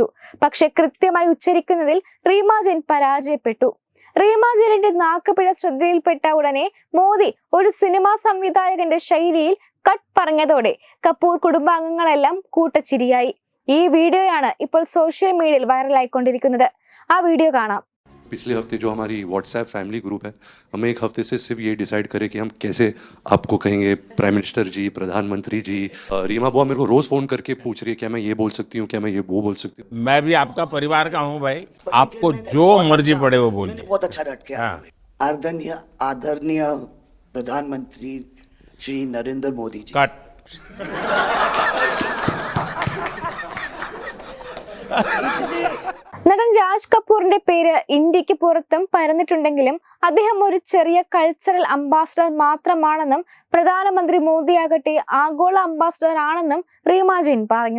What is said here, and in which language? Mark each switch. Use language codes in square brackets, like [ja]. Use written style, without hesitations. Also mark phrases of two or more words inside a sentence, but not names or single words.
[ml] പക്ഷെ കൃത്യമായി ഉച്ചരിക്കുന്നതിൽ റീമ ജെയിൻ പരാജയപ്പെട്ടു. റീമ ജെയിനിന്റെ നാക്കുപിഴ ശ്രദ്ധയിൽപ്പെട്ട ഉടനെ മോദി ഒരു സിനിമാ സംവിധായകന്റെ ശൈലിയിൽ കട്ട് പറഞ്ഞതോടെ കപൂർ കുടുംബാംഗങ്ങളെല്ലാം കൂട്ടച്ചിരിയായി. ഈ വീഡിയോയാണ് ഇപ്പോൾ സോഷ്യൽ മീഡിയയിൽ വൈറലായിക്കൊണ്ടിരിക്കുന്നത്. ആ വീഡിയോ കാണാം. [hi] पिछले हफ्ते जो हमारी व्हाट्सएप [en] family group [hi] है, हम एक हफ्ते से सिर्फ ये डिसाइड करें कि हम कैसे आपको कहेंगे [en] prime minister [hi] जी, प्रधानमंत्री जी। रीमा बुआ मेरे को रोज फोन करके पूछ रही है क्या मैं ये बोल सकती हूँ, क्या मैं ये वो बोल सकती हूँ। मैं भी आपका परिवार का हूँ भाई, आपको जो मर्जी पड़े वो बोलिए। बहुत अच्छा डट गया। आदरणीय प्रधानमंत्री श्री नरेंद्र मोदी जी। कट। [ml] നടൻ രാജ് കപൂറിന്റെ പേര് ഇന്ത്യക്ക് പുറത്തും പരന്നിട്ടുണ്ടെങ്കിലും അദ്ദേഹം ഒരു ചെറിയ [en] cultural ambassador [ml] മാത്രമാണെന്നും പ്രധാനമന്ത്രി മോദിയാകട്ടെ ആഗോള അംബാസഡർ ആണെന്നും റീമ ജെയിൻ പറഞ്ഞു.